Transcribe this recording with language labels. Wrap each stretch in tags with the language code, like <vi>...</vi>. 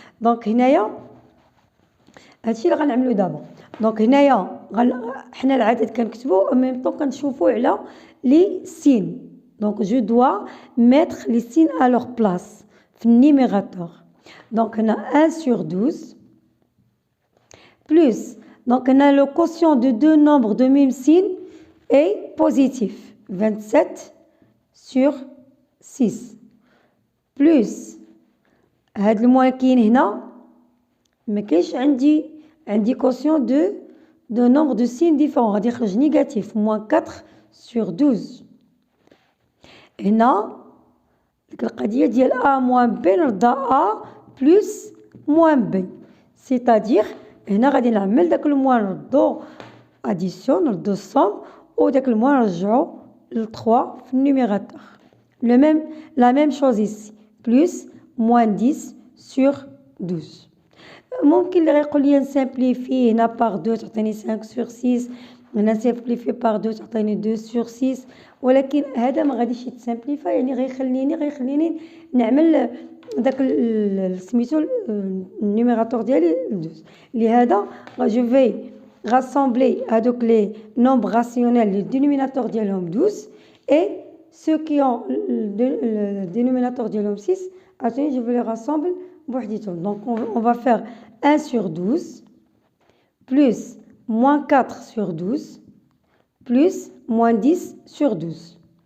<ar>دونك هنايا هادشي اللي غنعملو دابا. دونك هنايا حنا العدد كنكتبو او ميم طون كنشوفو على لي سين. دونك جو دوا ميتر لي سين ا لور بلاص في النيميراتور.</ar> <fr>دونك هنا 1 sur 12 plus, donc on a le quotient de deux nombres de même signe est positif, 27 sur 6 plus</fr> <ar>هاد الموان كاين هنا ما كاينش عندي</ar> <fr>quotient de nombre de signes différents</fr> <ar>غادي يخرج</ar> <fr>négatif, moins 4 sur 12.</fr> <ar>هنا ديك القضيه ديال</ar> <fr>a moins b</fr> <ar>نرضى</ar> <fr>a plus moins b, c'est-à-dire</fr> <ar>هنا غادي نعمل داك الموان نردو اديسيون نردو الصوم وداك الموان نرجعو ل 3 في النيميراتور.</ar> <fr>La même chose ici, plus moins 10 sur 12.</fr> <ar>ممكن اللي غيقول لي نسامبليفي هنا باغ 2 تعطيني 5 sur 6 هنا نسامبليفي باغ 2 تعطيني 2 sur 6 ولكن هذا ما غاديش يتسامبليفا يعني غيخليني نعمل داك سميتو النيميراتور ديالي 12. لهذا جو في rassembler هذوك لي نومبر راسيونيل لي دينوميناتور ديالهم 12</ar> <fr>et ceux qui ont le dénominateur</fr> <ar>ديالهم 6</ar> <fr>attendez je vais les rassembler</fr> <ar>بوحديتهم.</ar> <fr>Donc on va faire 1 sur 12 plus moins 4 sur 12 plus moins 10 sur 12</fr>